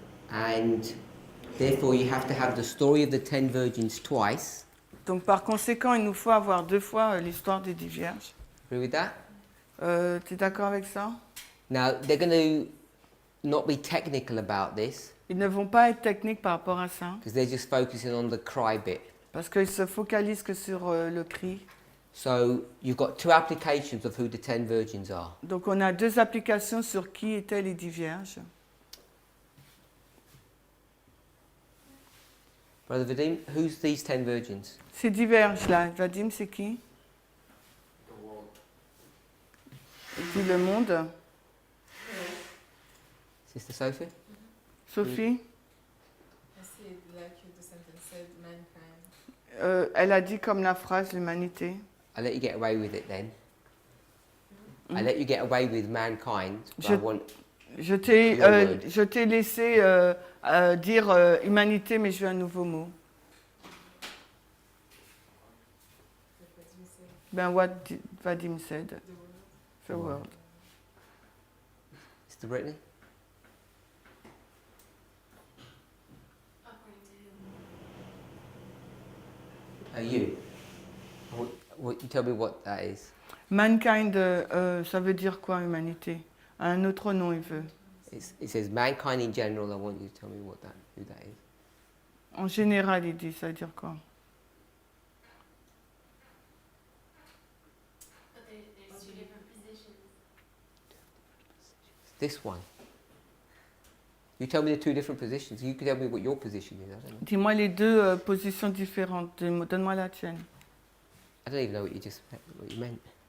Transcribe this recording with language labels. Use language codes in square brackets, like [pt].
[en] And therefore you have to have the story of the 10 virgins twice. [fr] Donc par conséquent, il nous faut avoir 2 fois l'histoire des 10 vierges. [en] Agree with that? [fr] Tu es d'accord avec ça? [en] Now, they're going to not be technical about this [fr] Ils ne vont pas être techniques par rapport à ça, [en] because they're just focusing on the cry bit. [fr] parce qu'ils se focalisent que sur le cri. [en] So you've got two applications of who the 10 virgins are. [fr] Donc on a deux applications sur qui étaient les 10 vierges. [en] Brother Vadim, who's these 10 virgins? [fr] Ces 10 vierges-là, Vadim, c'est qui? Il dit le monde. [en] Sister Sophie? Sophie, [fr] C'est [en] like the sentence said, mankind. [fr] elle a dit comme la phrase l'humanité. [en] I'll let you get away with it then. I'll let you get away with mankind. But I [fr] Je- [en] want, [fr] Je t'ai [en] Your word. [fr] je t'ai laissé dire humanité, mais je veux un nouveau mot. [en] Ben, Vadim said, the world. Sister Brittany? According to him. You? You tell me what that is. [fr] Mankind, ça veut dire quoi, humanité? Un autre nom, il veut. [en] It says mankind in general. I want you to tell me who that is. [fr] En général, il dit, ça veut dire quoi? [en] But there's two different positions. This one. You tell me the two different positions. You can tell me what your position is. I don't know. [fr] Dis-moi les deux positions différentes. Donne-moi la tienne. [en] I don't even know what you meant.